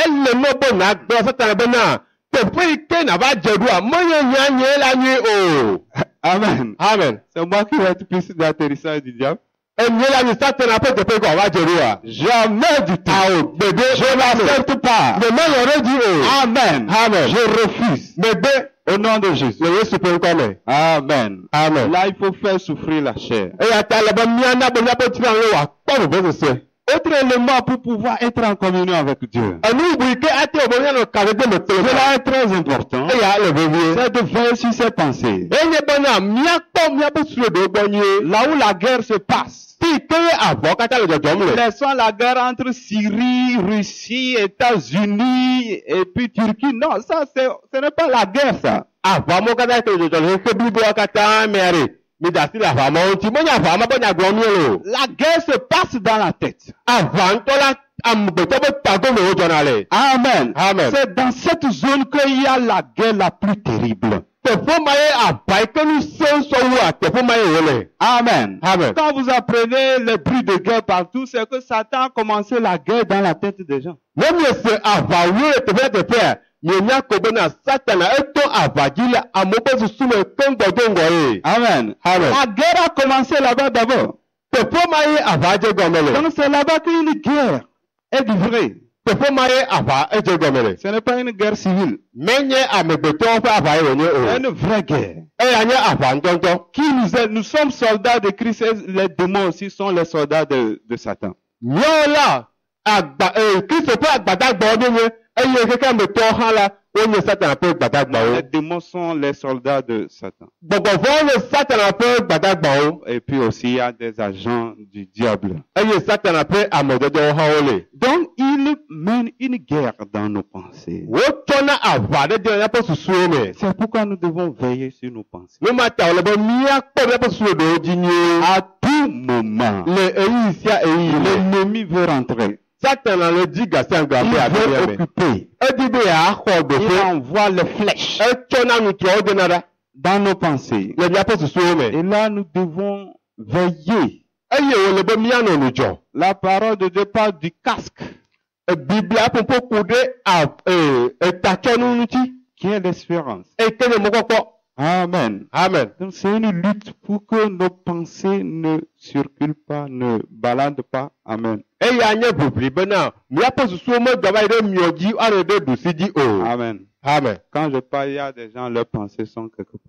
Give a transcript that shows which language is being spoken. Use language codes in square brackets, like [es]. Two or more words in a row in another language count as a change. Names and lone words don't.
[fr] Amen. Amen. C'est moi qui vais être piste d'atterrissage du diable. Jamais du tout. Je n'accepte pas. Amen. Amen. Je refuse. Au nom de Jésus. [ee] Le Yesu pe ŋkɔ me. Amen. Amen. [fr] Là, il faut faire souffrir la chair. [ee] Eya ta le be míana be míaƒe tiranu wòakpɔ vevesese. [fr] Autre élément pour pouvoir être en communion avec Dieu. [ee] Enu bu yi ke ate wo be míanɔ kaɖedze me kple [fr] Cela est très important. [ee] eya le vevie. [fr] C'est de veiller sur ses pensées. [ee] Enye bena míakpɔ míaƒe sueɖewo gbɔ nyuie. [fr] Là où la guerre se passe. [ee] Fi ke avɔ katã le dzɔdzɔm le. [fr] Laissons la guerre entre Syrie, Russie, États-Unis et puis Turquie. Non, ça, ce n'est pas la guerre, ça. [ee] Aʋawo katã ke le dzɔdzɔ le xexe bliboa katã mea ɖe. Mi da asi le aʋamawo ŋuti. Menye aʋama be nyagblɔ mie le o. [fr] La guerre se passe dans la tête. [ee] Aʋa ŋutɔ la amegbetɔ be tagome wo dzɔna le. Amen. Amen. [fr] C'est dans cette zone qu'il y a la guerre la plus terrible. [ee] Teƒe ma ye aʋa yi ke ŋusẽ sɔ wua teƒe ma ye wòle. Amen. Amen. [fr] Quand vous apprenez les bruits de guerre partout, c'est que Satan a commencé la guerre dans la tête des gens. [ee] Ne miese aʋawu le teƒe teƒea, mienya ko bena Satana etɔ aʋa dzi le amewo ƒe susu me keŋgɔdoŋgɔ ye. Amen. Amen. [fr] La guerre a commencé là-bas d'abord. [ee] Teƒe ma ye aʋa dze gɔme le. [fr] Donc c'est là-bas qu'une guerre est livrée. [ee] Teƒe ma ye aʋa edze gɔme le. [fr] Ce n'est pas une guerre civile. [ee] Menye amegbetɔwo ƒe aʋa ye wònye [fr] C'est [ee] o. [fr] une vraie guerre. [ee] Eya nye aʋa ŋutɔŋutɔ. [fr] Qui nous aide? Nous sommes soldats de Christ et les démons aussi sont les soldats de Satan. [ee] Míawo la Kristo ƒe agbadagbawo nye eye keke ametɔwo hã la wonye Satana ƒe gbadagbawo. [fr] Les démons sont les soldats de Satan. [ee] Gbɔgbɔvɔwo nye Satana ƒe gbadagbawo. [fr] Et puis aussi, il y a des agents du diable. [ee] Eye Satana ƒe amedzɔdzɔwo hã wole. [fr] Donc, il mène une guerre dans nos pensées. [ee] Wotsɔna aʋa ɖe de míaƒe susuwo me. [fr] C'est pourquoi nous devons veiller sur nos pensées. [ee] Ne ma ta wòle be míakpɔ míaƒe susuɖewo dzi nyuie. [fr] À tout moment, [ee] Le ɣeyiɣi sia ɣeyiɣi me. [fr] l'ennemi veut rentrer. [ee] Satana le dzi gasiagbe [fr] Il [ee] abe aɖelia [fr] veut [ee] me. [fr] occuper. [ee] Edi be yeaxɔ [fr] Il [ee] ɖoƒe. [fr] envoie les flèches [ee] Etsɔna nutrɔwo dena ɖa [fr] dans nos pensées. [ee] le míaƒe susuwo me. [fr] Et là, nous devons veiller. [ee] Eye wòle be míanɔ nu dzɔ. [fr] La parole de Dieu parle du casque, [ee] Biblia ƒoƒo ku ɖe etatsɔnu ŋuti. [fr] qui est l'espérance. [ee] Eye ke nye mɔkpɔkpɔ. Amen. Amen. [fr] Donc, c'est une lutte pour que nos pensées ne circulent pas, ne baladent pas. Amen. [ee] Eya nye ʋuʋli bena míaƒe susuwo medɔ va yi ɖe miɔ dzi alo ɖe ɖusi dzi o. Amen. Amen. [fr] Quand je parle, il y a des gens, leurs pensées sont quelque part.